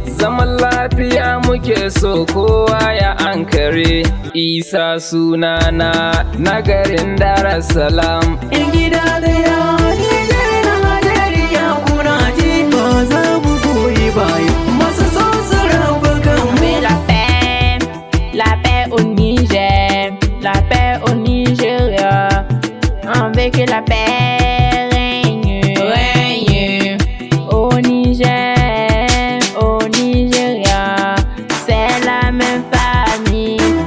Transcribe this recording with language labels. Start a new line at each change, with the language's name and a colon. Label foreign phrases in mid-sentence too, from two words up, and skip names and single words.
Hausa: Zaman lafiya muke so kowa ya ankare. Isa sunana na garin Dar es Salaam. Yan gida ɗaya, Nijar, Najeriya, kuna ji? Ba za mu goyi baya. Masu so su raba kanmu.
French: On veut la paix, la paix au Niger, la paix au Nigeria. On veut que la paix règne, règne au Niger, au Nigeria. C'est la même famille.